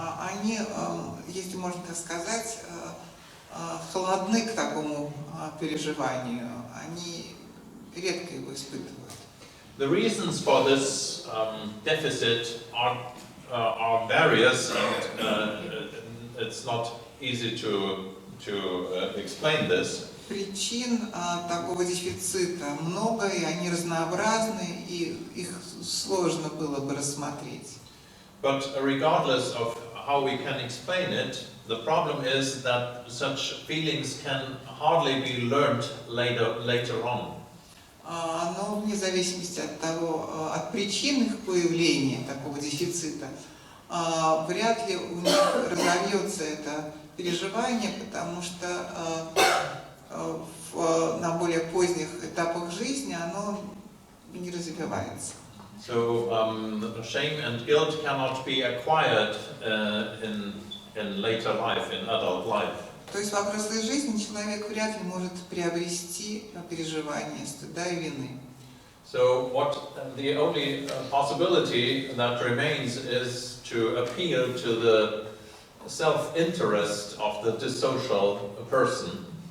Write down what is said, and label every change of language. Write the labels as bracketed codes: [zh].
[ru] Они, если можно так сказать, холодны к такому переживанию. Они редко его испытывают. [en] The reasons for this deficit are various, and it's not easy to explain this. [ru] Причин такого дефицита много, и они разнообразны, и их сложно было бы рассмотреть. [en] But regardless of how we can explain it, the problem is that such feelings can hardly be learned later on. [ru] Но вне зависимости от причин их появления, такого дефицита, вряд ли у них разовьется это переживание, потому что на более поздних этапах жизни оно не развивается. [en] So shame and guilt cannot be acquired in later life, in adult life. [ru] То есть во взрослой жизни человек вряд ли может приобрести переживание стыда и вины. [en] So the only possibility that remains is to appeal to the self-interest of the dissocial person.